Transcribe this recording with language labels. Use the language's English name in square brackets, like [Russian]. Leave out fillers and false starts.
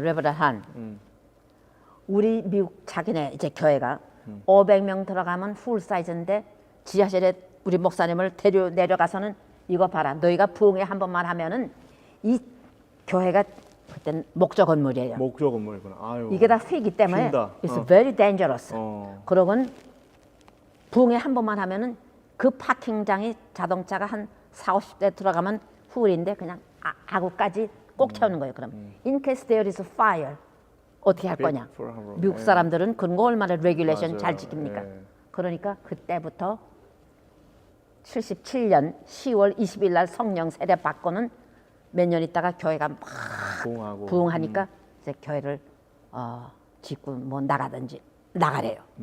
[Korean] 레버런 한 우리 미국 자기네 이제 교회가 500명 들어가면 풀 사이즈인데 지하실에 우리 목사님을 내려가서는 이거 봐라, 너희가 부흥회 한 번만 하면은 이 교회가 그때는 목조 건물이에요. 목조 건물이구나. 아유. 이게 다 휘기 때문에 휜다. [English] it's very dangerous. 어. [Korean] 그러곤 부흥회 한 번만 하면은 그 파킹장이 자동차가 한 40, 50대 들어가면 훌인데 그냥 아구까지 꼭 채우는 거예요. 그럼 [English] in case there is a fire [Korean] 어떻게 할 거냐? 미국 사람들은 그런 거 얼마나 레귤레이션 잘 지킵니까? 예. 그러니까 그때부터 77년 10월 20일 날 성령 세례 받고는 몇 년 있다가 교회가 막 부흥하니까 이제 교회를 짓고 뭐 나가든지 나가래요.